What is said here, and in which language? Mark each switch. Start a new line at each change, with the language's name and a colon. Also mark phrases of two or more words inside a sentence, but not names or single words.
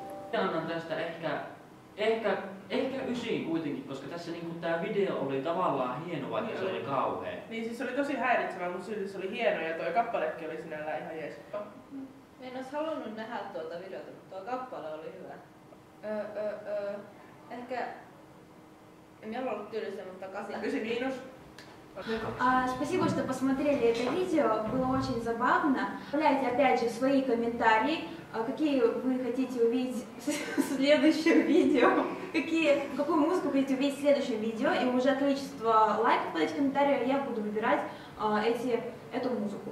Finnish: Annan tästä ehkä 9 kuitenkin, koska tässä niinku tää video oli tavallaan hieno, vaikka se oli kauhea. Niin siis se oli tosi häiritsevä, mutta silti se oli hieno ja tuo kappalekin oli sinällään ihan jees. Mä en ois halunnut nähdä tuota videota, mutta tuo kappale oli hyvä. Ehkä... En minä ollut tylsä, mutta 8.
Russian: Спасибо, что посмотрели это видео, было очень забавно. Оставляйте опять же свои комментарии, какие вы хотите увидеть в следующем видео, какую музыку хотите увидеть в следующем видео, и уже количество лайков под эти комментарии я буду выбирать эту музыку.